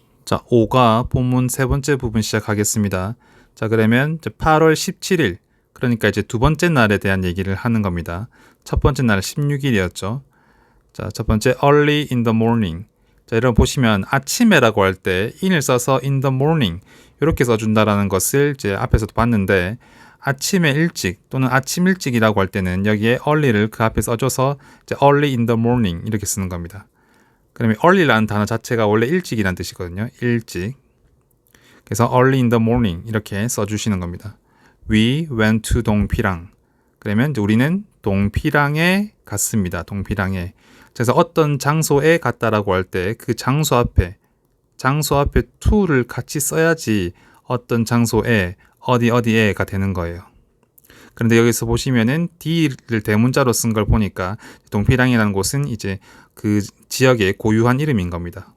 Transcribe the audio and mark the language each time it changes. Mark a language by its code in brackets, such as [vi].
[ko] 자, 5가 본문 세 번째 부분 시작하겠습니다. 자, 그러면 이제 8월 17일, 그러니까 이제 두 번째 날에 대한 얘기를 하는 겁니다. 첫 번째 날 16일이었죠. 자, 첫 번째 [en] early in the morning. [ko] 자, 여러분 보시면 아침에라고 할 때 in을 써서 [en] in the morning [ko] 이렇게 써준다라는 것을 이제 앞에서도 봤는데, 아침에 일찍 또는 아침 일찍이라고 할 때는 여기에 early를 그 앞에 써줘서 이제 [en] early in the morning [ko] 이렇게 쓰는 겁니다. 그러면 early라는 단어 자체가 원래 일찍이라는 뜻이거든요. 일찍. 그래서 [en] early in the morning [ko] 이렇게 써주시는 겁니다. [en] We went to 동피랑. [ko] 그러면 우리는 동피랑에 갔습니다. 동피랑에. 그래서 어떤 장소에 갔다라고 할 때 그 장소 앞에 to를 같이 써야지 어떤 장소에 어디에가 되는 거예요. 그런데 여기서 보시면은 D를 대문자로 쓴 걸 보니까 동피랑이라는 곳은 이제 그 지역의 고유한 이름인 겁니다.